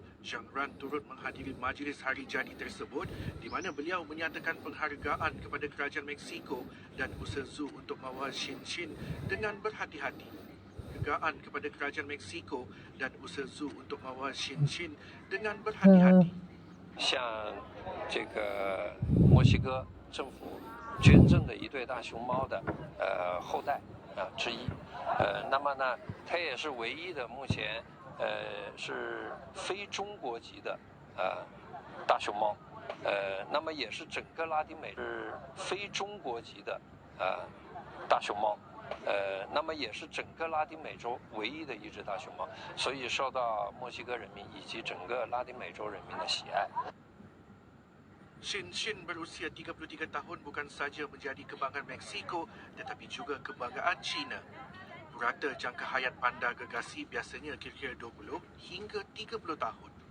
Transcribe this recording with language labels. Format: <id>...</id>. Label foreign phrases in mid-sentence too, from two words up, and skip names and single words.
<ms>Zhang Ran turut menghadiri majlis hari jadi tersebut di mana beliau menyatakan penghargaan kepada kerajaan Mexico dan usaha zoo untuk mengawal Xin dengan berhati-hati. Penghargaan kepada kerajaan Mexico dan usaha zoo untuk mengawal Xin dengan berhati-hati.</ms> <zh>向这个墨西哥政府捐赠的一对大熊猫的后代之一，那么呢，它也是唯一的目前是非中国籍的大熊猫，那么也是整个拉丁美是非中国籍的大熊猫。那么也是整个拉丁美洲唯一的一只大熊猫，所以受到墨西哥人民以及整个拉丁美洲人民的喜爱。</zh> <ms>Xin berusia 33 tahun bukan saja menjadi kebanggaan Meksiko tetapi juga kebanggaan China. Purata jangka hayat panda gergasi biasanya kira-kira 20 hingga 30 tahun.</ms>